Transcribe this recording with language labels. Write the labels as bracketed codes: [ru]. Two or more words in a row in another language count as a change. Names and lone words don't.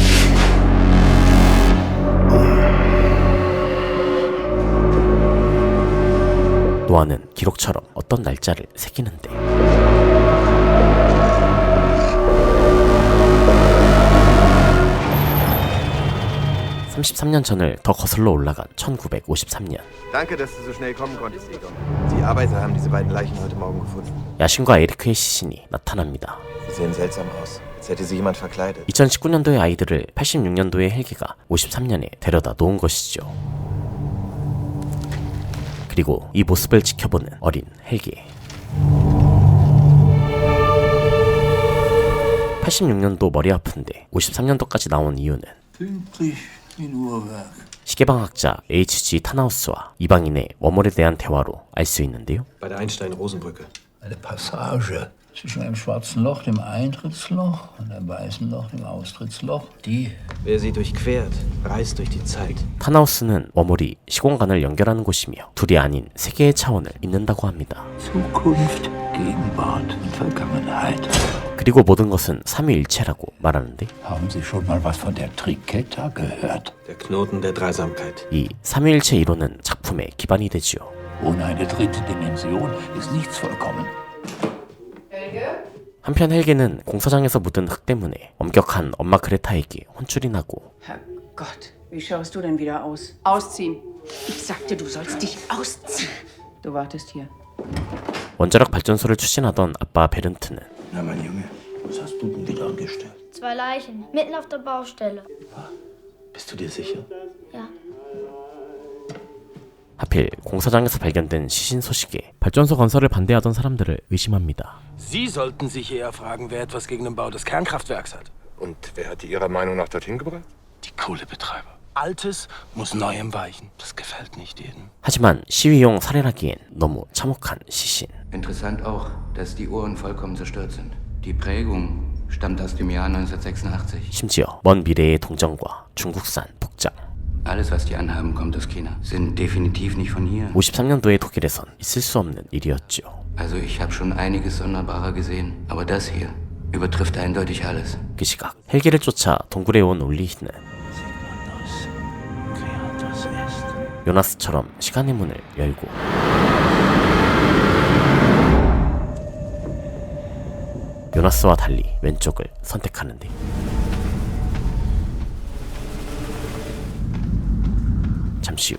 [ko] 노아는 기록처럼 어떤 날짜를 새기는데 (33년) 전을 더 거슬러 올라간 1953년. [de] Danke, dass du so schnell kommen konntest, Egon. Die Arbeiter haben diese beiden Leichen heute Morgen gefunden. [ko] 야신과 에리크의 시신이 나타납니다. [de] Sie sehen seltsam aus, als hätte sie jemand verkleidet. [ko] 2019년도의 아이들을 86년도의 헬기가 53년에 데려다 놓은 것이죠. 그리고 이 모습을 지켜보는 어린 헬기. 86년도 머리 아픈데 53년도까지 나온 이유는 시계방학자 H.G. 타나우스와 이방인의 워몰에 대한 대화로 알 수 있는데요. [de] Bei der Einstein-Rosenbrücke. Eine Passage zwischen einem schwarzen Loch, dem Eintrittsloch, und einem weißen Loch, dem Austrittsloch. Die. Wer sie durchquert, reist durch die Zeit. [ko] 타나우스는 워몰이 시공간을 연결하는 곳이며 둘이 아닌 세 개의 차원을 잇는다고 합니다. [de] Zukunft, Gegenwart und Vergangenheit. [ko] 그리고 모든 것은 삼위일체라고 말하는데 [de] Haben Sie schon mal was von der Triketa gehört? Der Knoten der Dreisamkeit. [ko] 이 삼위일체 이론은 작품의 기반이 되지요. [de] Ohne eine dritte Dimension ist nichts vollkommen. [ko] 한편 헬게는 공사장에서 묻은 흙 때문에 엄격한 엄마 그레타에게 혼쭐이 나고 [de] Herrgott, wie schaust du denn wieder aus? Ausziehen. Ich sagte, du sollst dich ausziehen. Du wartest hier. [ko] 원자력 발전소를 추진하던 아빠 베른트는 [de] Na, mein Junge, was hast du denn wieder angestellt? 2 Leichen, mitten auf der Baustelle. Bist du dir sicher? Ja. [ko] 하필 공사장에서 발견된 시신 소식에 발전소 건설을 반대하던 사람들을 의심합니다. [de] Sie sollten sich eher fragen, wer etwas gegen den Bau des Kernkraftwerks hat. Und wer hat die Ihrer Meinung nach dorthin gebracht? Die Kohlebetreiber. Altes muss Neuem weichen. Das gefällt nicht jedem. [ko] 하지만 시위용 살해라기엔 너무 참혹한 시신. [de] Interessant auch, dass die Uhren vollkommen zerstört sind. Die Prägung stammt aus dem Jahr 1986. [ko] 심지어 먼 미래의 동전과 중국산 복장. [de] Alles, was die anhaben, kommt aus China. Sind definitiv nicht von hier. [ko] 53년도의 독일에선 있을 수 없는 일이었죠. [de] Also ich habe schon einiges sonderbarer gesehen, aber das hier übertrifft eindeutig alles. [ko] 그 시각 헬기를 쫓아 동굴에 온 올리히는 요나스처럼 시간의 문을 열고 요나스와 달리 왼쪽을 선택하는데 잠시 후